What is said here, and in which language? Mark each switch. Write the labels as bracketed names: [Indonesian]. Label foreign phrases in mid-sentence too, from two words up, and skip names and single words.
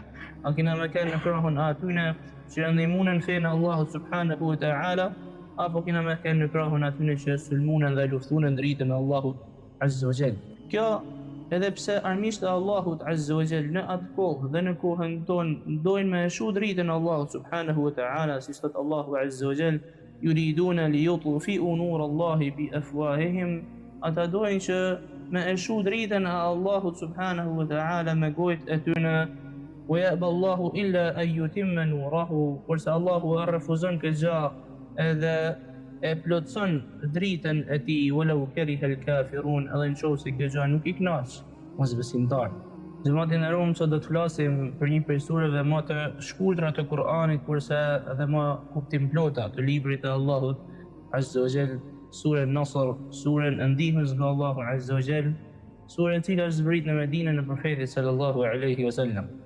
[Albanian] A kena me kanë në krahun atyne që ndihmunën fenë Allahut [Arabic] سبحانه وتعالى, [Albanian] apo kena me kanë në krahun atyne që sulmunën dhe luftunën dritën e Allahut [Arabic] عز وجل. [Albanian] Kjo edhe pse armiqtë e Allahut [Arabic] عز وجل [Albanian] në atë kohë dhe në kohën tonë dojnë me shu dritën e Allahut [Arabic] سبحانه وتعالى, [Albanian] si thot Allahu [Arabic] عز وجل: يريدون ليطفئوا نور الله بأفواههم. [Albanian] Ata dojnë që me e shu dritën e Allahut [Arabic] سبحانه وتعالى [Albanian] me gojët e tyre, [Arabic] ويأبى الله إلا أن يتم نوره, [Albanian] kurse Allahu e refuzon këtë gjë edhe e plotson dritën e tij, [Arabic] ولو كره الكافرون, [Albanian] edhe nëse kjo gjë nuk i kënaq mosbesimtar. Xhamatin e Rum, sot do të flasim për një prej sureve më të shkurtra të Kur'anit, kurse edhe më kuptimplota të librit të Allahut [Arabic] عز وجل, [Albanian] surën Nasr, surën e ndihmës nga Allahu [Arabic] عز وجل, [Albanian] surën e cila është zbritur në Medinë në profetin [Arabic] صلى الله عليه وسلم.